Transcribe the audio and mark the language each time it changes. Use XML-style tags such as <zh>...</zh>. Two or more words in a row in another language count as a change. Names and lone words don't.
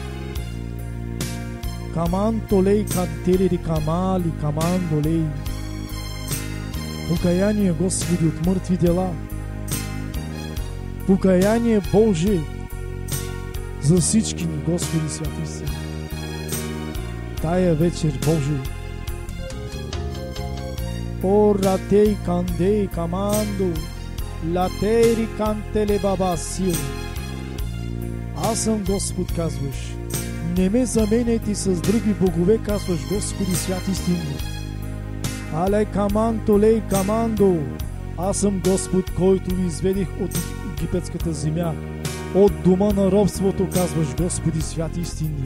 <bg>Каманто лей, кантелери камали, камандо лей. Покаяние, Господи, от мъртви дела. Покаяние, Боже, за всички ни, Господи, святи си. Тая вечер, Боже, о, ратей кандей камандо, латери кантеле баба сила. Аз съм Господ, казваш. Не ме заменяйте с други богове, казваш, Господи, свят истинно. Але каманто лей камандо. Аз съм Господ, който ви изведих от египетската земя, от дома на робството, казваш, Господи, свят истинни.</bg>